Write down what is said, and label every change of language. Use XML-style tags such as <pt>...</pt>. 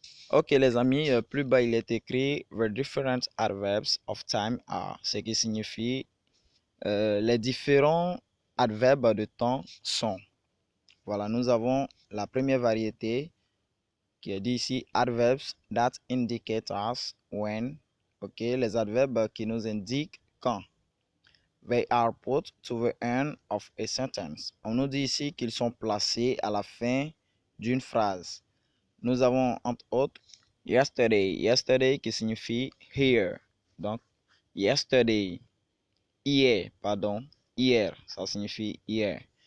<fr>Ok les amis, plus bas il est écrit</fr> <en>The different adverbs of time are,</en> <fr>ce qui signifie les différents adverbes de temps sont. Voilà, nous avons la première variété qui est dit ici</fr> <en>adverbs that indicate us when.</en> <fr>Ok, les adverbes qui nous indiquent quand.</fr> <en>They are put to the end of a sentence.</en> <fr>On nous dit ici qu'ils sont placés à la fin d'une phrase. Nous avons entre autres yesterday. Yesterday qui signifie here. Donc, yesterday. Hier, pardon. Hier, ça signifie hier.</fr>